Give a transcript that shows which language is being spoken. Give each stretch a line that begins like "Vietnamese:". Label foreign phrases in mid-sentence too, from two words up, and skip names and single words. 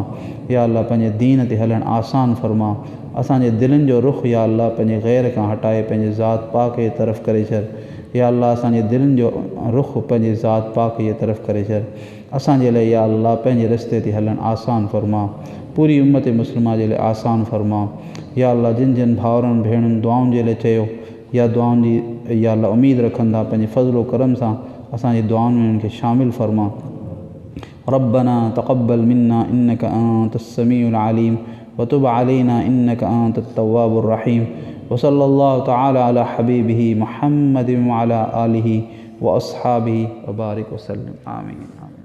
Arabic: يا الله
Sindhi: पंहिंजे दीन ते हलणु आसान फ़रमा, असांजे दिलनि जो रुख़
Arabic: يا الله
Sindhi: पंहिंजे ग़ैर खां हटाए पंहिंजे ज़ात पाक जे तरफ़ करे छॾ,
Arabic: يا الله
Sindhi: असांजे दिलनि जो रुख़ पंहिंजे ज़ात पाक जे तरफ़ करे छॾ, असांजे लाइ
Arabic: يا الله
Sindhi: पंहिंजे रस्ते ते हलणु आसान फ़रमा, पूरी उम्मत मुस्लिमा जे लाइ आसान फ़रमा,
Arabic: يا الله
Sindhi: जिन जिन भाउरनि भेणुनि दुआउनि जे लाइ चयो या दुआउनि जी
Arabic: يا الله
Sindhi: उमीद रखनि था पंहिंजे फ़ज़्ल करम सां असांजी दुआउनि में उन्हनि खे शामिल फ़रमा।
Arabic: ربنا تقبل منا إنك أنت السميع العليم وتب علينا إنك أنت التواب الرحيم وصلى الله تعالى على حبيبه محمد وعلى آله وأصحابه وبارك وسلم. आमीन।